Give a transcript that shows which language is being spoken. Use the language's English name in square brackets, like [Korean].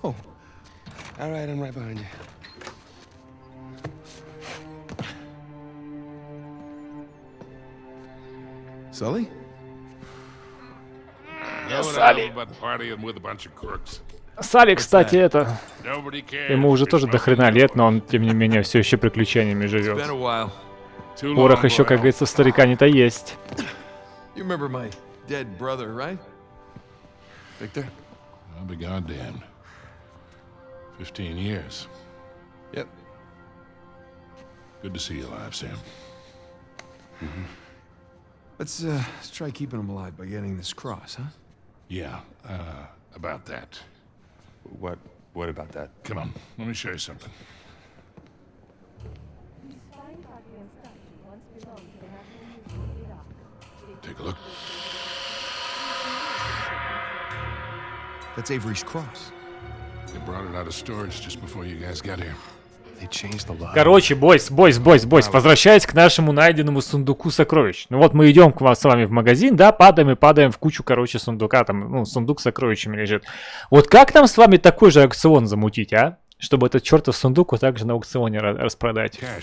[English] All right, I'm right behind you. Sully? Sully. But partying with a bunch of crooks. [Russian] Салли, кстати, это... Ему уже тоже до хрена лет, но он, тем не менее, все еще приключениями живет. Порох еще, как говорится, старика не-то есть. [English] You remember my dead brother, right? Victor? I'll be goddamned. 15 years. Yep. Good to see you alive, Sam. Mm-hmm. Let's try keeping him alive by getting this cross, huh? Yeah, about that. What about that? Come on, let me show you something. Take a look. That's Avery's cross. They brought it out of storage just before you guys got here. They changed the lock. [Russian] Короче, бойс, возвращаясь к нашему найденному сундуку сокровищ. Ну вот мы идем к вам с вами в магазин, да, падаем в кучу, короче, сундука, там, ну, сундук с сокровищами лежит. Вот как нам с вами такой же аукцион замутить, а? Чтобы этот чертов сундук вот так же на аукционе распродать.